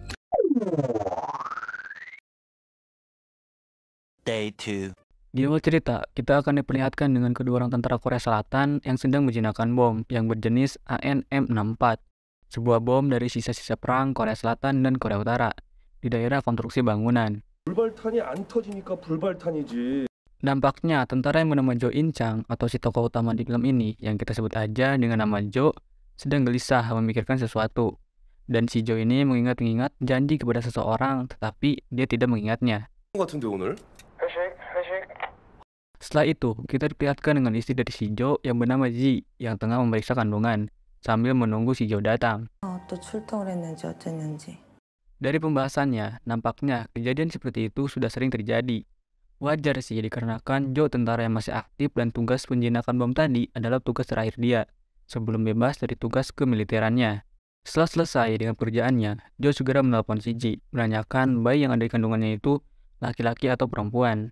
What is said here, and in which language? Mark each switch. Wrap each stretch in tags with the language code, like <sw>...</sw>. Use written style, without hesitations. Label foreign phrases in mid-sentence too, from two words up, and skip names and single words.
<id>Day 2. Di awal cerita, kita akan diperlihatkan dengan kedua orang tentara Korea Selatan yang sedang menjinakkan bom yang berjenis ANM-64, sebuah bom dari sisa-sisa perang Korea Selatan dan Korea Utara di daerah konstruksi bangunan.</id> <ko>불발탄이 안 터지니까 불발탄이지.</ko> <id>Dampaknya, tentara yang bernama Jo In Chang atau si tokoh utama di film ini yang kita sebut aja dengan nama Jo sedang gelisah memikirkan sesuatu. Dan si Jo ini mengingat-ingat janji kepada seseorang tetapi dia tidak mengingatnya.</id> <ko>같은데 오늘?</ko> <id>Setelah itu, kita diperlihatkan dengan istri dari si Jo yang bernama Ji yang tengah memeriksa kandungan sambil menunggu si Jo datang.</id> <ko>또 출동을 했는지 어쨌는지.</ko> <id>Dari pembahasannya, nampaknya kejadian seperti itu sudah sering terjadi. Wajar sih dikarenakan Jo tentara yang masih aktif dan tugas penjinakan bom tadi adalah tugas terakhir dia sebelum bebas dari tugas kemiliterannya. Setelah selesai dengan pekerjaannya, Jo segera menelpon si Ji menanyakan bayi yang ada di kandungannya itu laki-laki atau perempuan.</id>